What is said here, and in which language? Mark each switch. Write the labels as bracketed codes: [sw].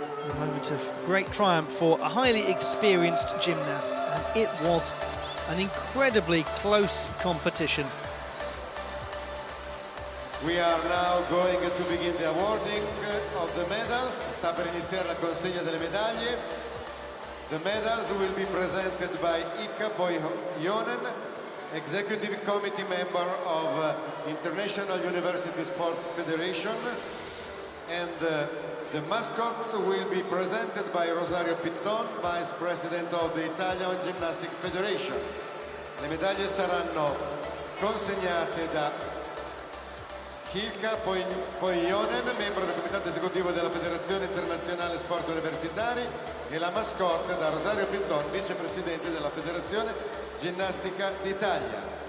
[en] A moment of great triumph for a highly experienced gymnast, and it was an incredibly close competition. We are now going to begin the awarding of the medals. [it] Sta per iniziare la consegna delle medaglie. [en] The medals will be presented by Ika Poijonen, Executive Committee member of International University Sports Federation, and the mascots will be presented by Rosario Pitton, Vice President of the Italian Gymnastic Federation. [it] Le medaglie saranno consegnate da Ilka Poijonen, membro del Comitato Esecutivo della Federazione Internazionale Sport Universitari, e la mascotte da Rosario Pitton, vicepresidente della Federazione Ginnastica d'Italia.